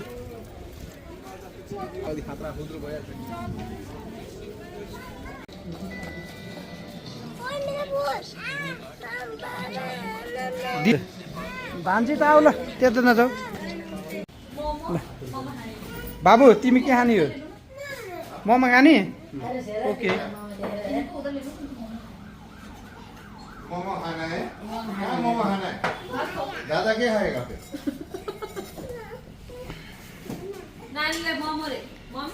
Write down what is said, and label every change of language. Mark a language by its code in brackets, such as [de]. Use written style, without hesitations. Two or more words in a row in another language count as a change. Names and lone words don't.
[ne] भान्जी त आऊ ल त्यता नजाऊ ल बाबु तिमी के खाने हो मोमो खाने ओके [hi] मोमो खाना है क्या मोमो खाना है दादा क्या खाएगा फिर [ne] नानीलाई मोमो रे मम्मी